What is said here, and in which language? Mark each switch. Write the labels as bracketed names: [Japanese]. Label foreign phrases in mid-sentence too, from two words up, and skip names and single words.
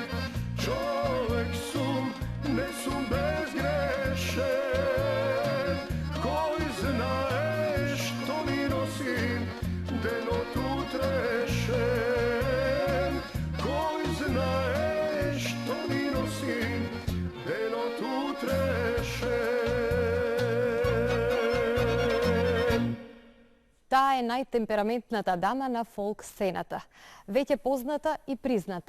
[Macedonian] Човек сум, не сум безгрешен, који знаје што ми носим, дело ту трешен, који знаје што ми носим, дело ту трешен. Таа е најтемпераментната дама на фолк сцената, веќе позната и призната.